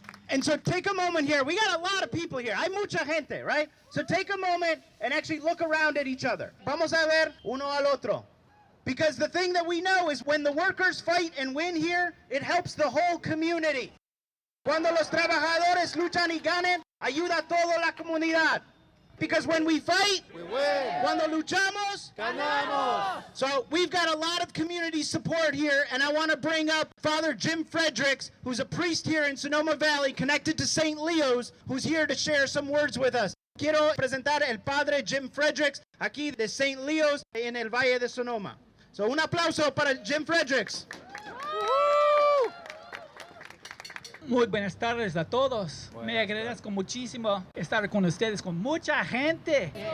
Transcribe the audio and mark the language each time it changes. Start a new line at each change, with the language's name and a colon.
English: And so take a moment here. We got a lot of people here.
Spanish: Hay mucha gente,
English: right? So take a moment and actually look around at each other.
Spanish: Vamos a ver uno al otro.
English: Because the thing that we know is when the workers fight and win here, it helps the whole community.
Spanish: Cuando los trabajadores luchan y ganan, ayuda a toda la comunidad.
English: Because when we fight, we win.
Spanish: Cuando luchamos, ganamos.
English: So we've got a lot of community support here, and I want to bring up Father Jim Fredericks, who's a priest here in Sonoma Valley, connected to St. Leo's, who's here to share some words with us.
Spanish: Quiero presentar el Padre Jim Fredericks, aquí de St. Leo's, en el Valle de Sonoma.
English: So
Spanish: un aplauso para Jim Fredericks. Muy buenas tardes a todos. Me agradezco muchísimo estar con ustedes, con mucha gente.